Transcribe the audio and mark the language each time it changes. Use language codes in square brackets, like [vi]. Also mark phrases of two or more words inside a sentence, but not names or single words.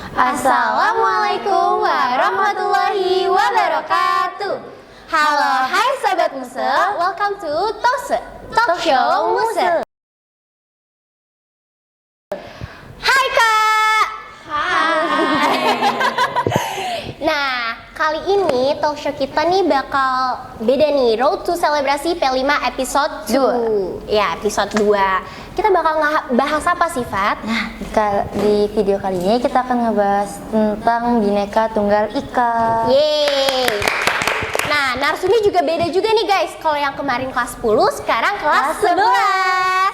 [ar] Assalamualaikum warahmatullahi wabarakatuh. [id] Halo, hai Sobat Muse, [en] welcome to Tose, [id] Talk Show Muse. Hai Kak. Hai. Nah, kali ini talk show kita nih bakal beda nih, Road to Selebrasi P5 episode 2. Ya, episode 2. Kita bakal bahas apa sih, Fat? Nah, di video kali ini kita akan ngebahas tentang Bhinneka Tunggal Ika. Yeay. Nah, narsumnya juga beda juga nih guys. Kalau yang kemarin kelas 10, sekarang kelas 11.